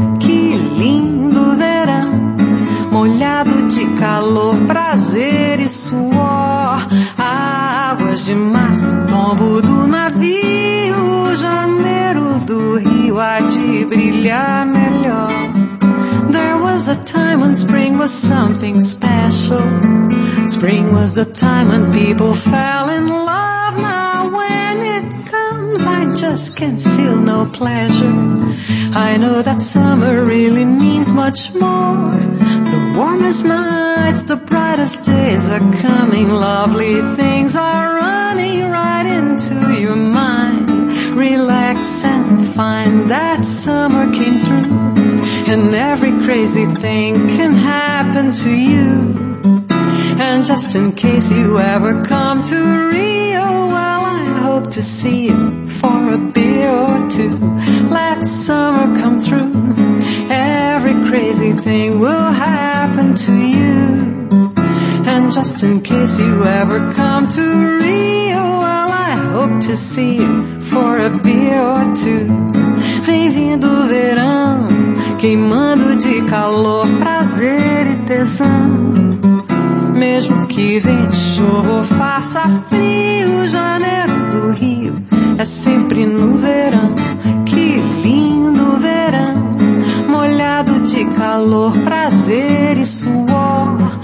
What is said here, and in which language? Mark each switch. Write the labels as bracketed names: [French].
[Portuguese] Que lindo verão, molhado de calor, prazer e suor. Águas de março, tombo do navio, janeiro do Rio há de brilhar melhor. [English] There was a time when spring was something special. Spring was the time when people fell in love. Now when it comes, I just can't feel no pleasure. I know that summer really means much more. The warmest nights, the brightest days are coming. Lovely things are running right into your mind. Relax and find that summer came through. And every crazy thing can happen to you. And just in case you ever come to Rio, well, I hope to see you for a beer or two. Let summer come through. Every crazy thing will happen to you. And just in case you ever come to Rio, well, I hope to see you for a beer or two. [Portuguese] Bem-vindo o verão, queimando de calor, prazer e tesão. Mesmo que vente chuva ou faça frio, janeiro do Rio é sempre no verão. Que lindo verão, molhado de calor, prazer e suor.